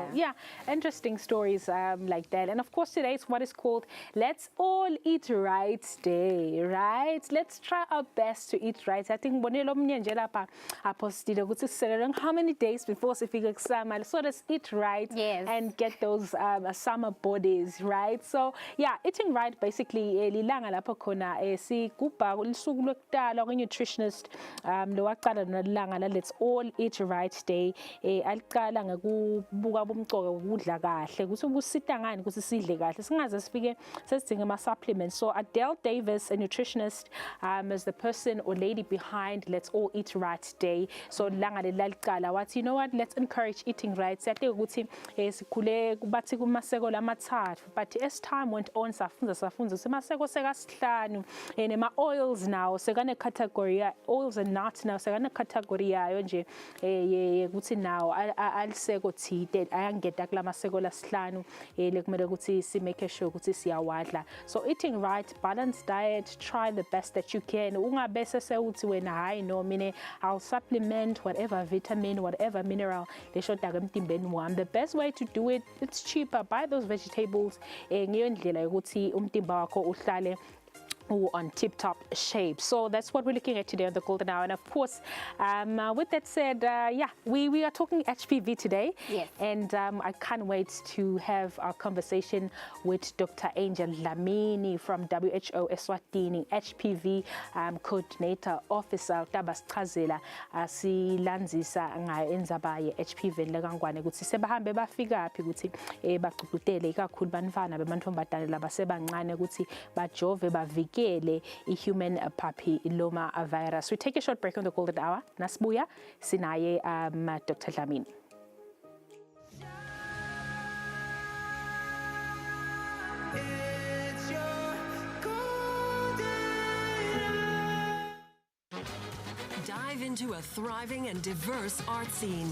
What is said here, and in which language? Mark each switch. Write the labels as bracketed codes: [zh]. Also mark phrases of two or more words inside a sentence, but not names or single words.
[en] Yeah, interesting stories like that. And of course, today is what is called Let's All Eat Right Day, right? Let's try our best to eat right. I think how many days before summer, so let's eat right and get those summer bodies, right? So yeah, eating right basically [ss] lilanga lapho khona sigubha usuku lokudala nutritionist lowaqala nalanga la Let's All Eat Right Day aliqala ngokubuka bomcoka ukudla kahle ukuthi ubusita ngani ukuthi sidle kahle singaze sifike sesidinga ama supplements. [en] So Adele Davis, a nutritionist, is the person or lady behind Let's All Eat Right Day. [ss] So langa leliqala wathi, [en] you know what, let's encourage eating right. [ss] Siyathi ukuthi sikhule kubathi kumaseko lamathathu, [en] but as time went on [ss] safunza semaseko sekasihlanu nema oils now sekane category [en] oils and nuts now [ss] sekane category yayo nje ukuthi now aliseko thide ayangena kula maseko lasihlanu lekumele ukuthi si [en] make sure [ss] ukuthi siyawadla. [en] So eating right, balanced diet, try the best that you can. [ss] Ungabe sesewuthi wena hayi [en] no mine I'll supplement whatever vitamin, whatever mineral [ss] leshoda emtimbeni wami. [en] The best way to do it, it's cheaper. Buy those vegetables [ss] ngiyo ndlela yokuthi umtimba wakho uhlale [en] on tip-top shape. So that's what we're looking at today on the Golden Hour. And of course, with that said, yeah, we are talking HPV today. Yes. And I can't wait to have our conversation with Dr. Angel Lamini from WHO Eswatini, HPV Coordinator Officer. [ss] Tabasichazela silandzisa ngayo indzaba ye HPV lekangwane ukuthi sebahambe bafika phi ukuthi baqhubutele ikakhulu bantwana bemantombazane labasebancane ukuthi bajove bavike [en] human papilloma virus. We take a short break on the Golden Hour. [ss] Nasbuya sinaye Dr. Lamini. [en] Dive into a thriving and diverse art scene.